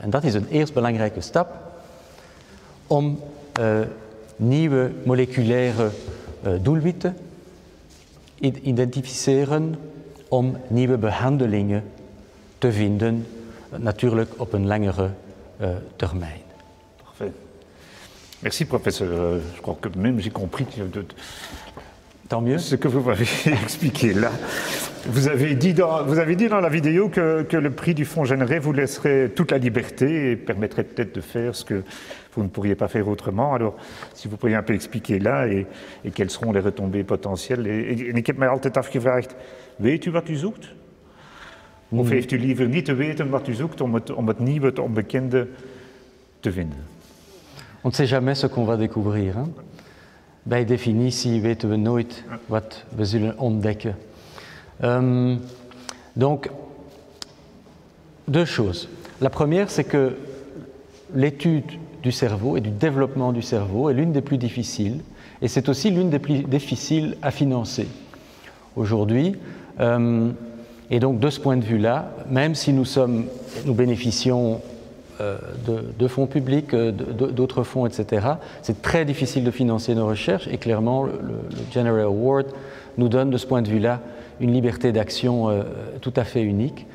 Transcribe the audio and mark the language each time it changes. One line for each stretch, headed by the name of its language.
Dutch: En dat is een eerst belangrijke stap om nieuwe moleculaire doelwitten identificeren om nieuwe behandelingen te vinden, natuurlijk op een langere termijn.
French: Parfait. Merci professeur. Je crois que même j'ai compris Tant mieux. Ce que vous m'avez expliqué là. Vous avez dit dans la vidéo que le prix du fonds généré vous laisserait toute la liberté et permettrait peut-être de faire ce que vous ne pourriez pas faire autrement. Alors, si vous pourriez un peu expliquer là et quelles seront les retombées potentielles.
Dutch: En ik heb mij altijd afgevraagd, weet u wat u zoekt? Of heeft u liever niet te weten wat u zoekt om het nieuwe, het onbekende te vinden?
French: On ne sait jamais ce qu'on va découvrir. Hein?
Dutch: Bij definitie weten we nooit wat we zullen ontdekken.
French: Donc, deux choses. La première, c'est que l'étude du cerveau et du développement du cerveau est l'une des plus difficiles, et c'est aussi l'une des plus difficiles à financer aujourd'hui. Et donc, de ce point de vue-là, même si nous bénéficions de fonds publics, d'autres fonds, etc., c'est très difficile de financer nos recherches, et clairement, le General Award nous donne de ce point de vue-là une liberté d'action tout à fait unique.